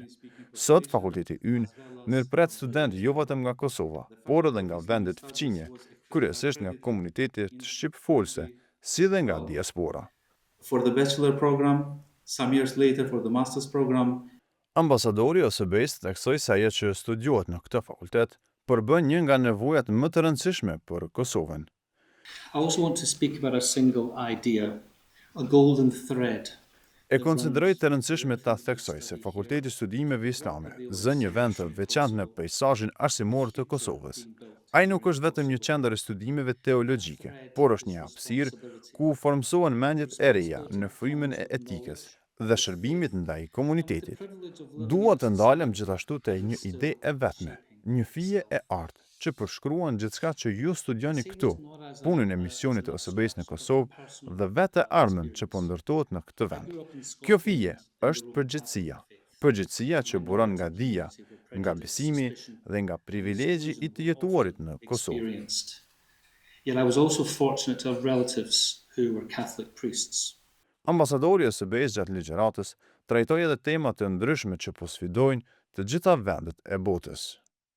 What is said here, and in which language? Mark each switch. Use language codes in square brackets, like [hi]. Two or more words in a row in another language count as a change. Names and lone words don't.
[sq] Sot fakulteti ynë mirëpret studentë jo vetëm nga Kosova, por edhe nga vendet fëqinje, kryesisht nga komunitetet shqipfolse, si dhe nga diaspora. [en] For the bachelor program, some years later for the master's program. [sq] Ambasadori OSBE-s theksoi se ajo që studiohet në këtë fakultet përbën një nga nevojat më të rëndësishme për Kosovën. [en] I also want to speak about a single idea, a golden thread. [sq] E konsideroj të rëndësishme ta theksoj se Fakulteti i Studimeve Islame zë një vend të veçantë në peizazhin arsimor të Kosovës. Ai nuk është vetëm një qendër e studimeve teologjike, por është një hapësirë ku formsohen mendjet e reja në frymën e etikës dhe shërbimit ndaj komunitetit. Dua të ndalem gjithashtu te një ide e vetme, një fije e artë që përshkruan gjithçka që ju studioni këtu, punën e misionit të OSBE-s në Kosovë dhe vetë ardhmen që po ndërtohet në këtë vend. Kjo fije është përgjithësia që buron nga dija, nga besimi dhe nga privilegji i të jetuarit në Kosovë. [en] Yet I was also fortunate to have relatives who were Catholic priests. [sq] Ambasadori i OSBE-s gjatë ligjëratës trajtoi edhe tema të ndryshme që po sfidojnë të gjitha vendet e botës.